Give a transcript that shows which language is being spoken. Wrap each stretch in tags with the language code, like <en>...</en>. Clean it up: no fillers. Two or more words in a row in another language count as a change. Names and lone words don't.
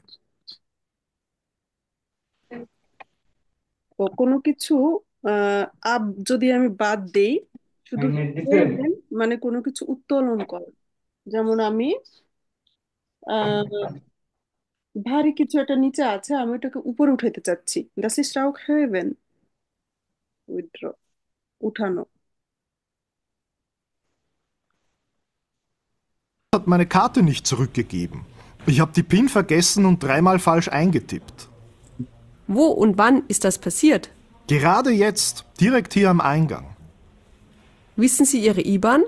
<bn>ও কোনো কিছু আব যদি আমি বাদ দেই, শুধু হেবেন মানে কোনো কিছু উত্তোলন করা। যেমন আমি আহ ভারী কিছু একটা নিচে আছে, আমি ওটাকে উপরে উঠাইতে চাচ্ছি,</bn> <de>das ist auch heben,</de> <bn>উইথড্র, উঠানো।</bn> <de>Hat meine Karte nicht zurückgegeben. Ich habe die PIN vergessen und dreimal falsch eingetippt. Wo und wann ist das passiert? Gerade jetzt, direkt hier am Eingang. Wissen Sie Ihre IBAN?</de>